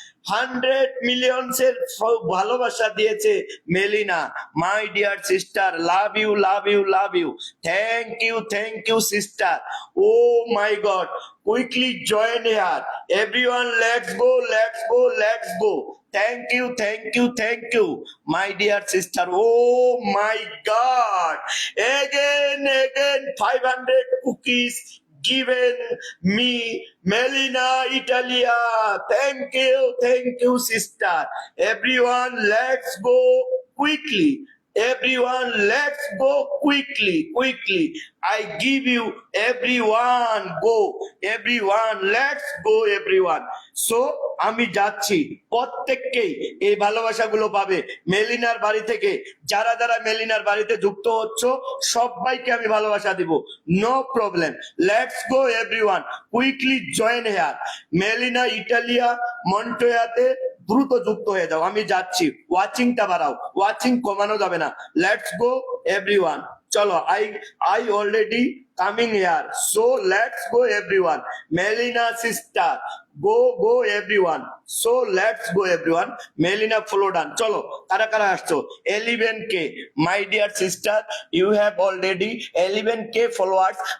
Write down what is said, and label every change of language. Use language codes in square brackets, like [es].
[bn] 100 millions এর ভালোবাসা দিয়েছে Melina, [en] my dear sister, love you [bn] love you love you. [en] Thank you sister. Oh my god, quickly join here everyone, let's go let's go let's go. Thank you thank you my dear sister. Oh my god, again 500 cookies given me, Melina Italia. Thank you sister. Everyone, let's go quickly. Everyone, let's go quickly. I give you everyone, go. Everyone, let's go everyone. [bn] So আমি যাচ্ছি, প্রত্যেককেই এই ভালোবাসাগুলো পাবে মেলিনার বাড়ি থেকে। যারা যারা মেলিনার বাড়িতে যুক্ত হচ্ছ সবাইকে আমি ভালোবাসা দিব, [en] No problem. Let's go everyone, quickly join here. [bn] Melina Italia মন্টোয়াতে দ্রুত যুক্ত হয়ে যাও, আমি যাচ্ছি। ওয়াচিংটা বাড়াও, ওয়াচিং কমানো যাবে না। [en] let's go everyone, [bn] চলো। [en] I already coming here, so let's go everyone. Melina sister, go everyone. So let's go everyone. Melina follow done, চলো। [bn] কারা কারা আসছো? [en] 11K, my dear sister, you have already 11K followers.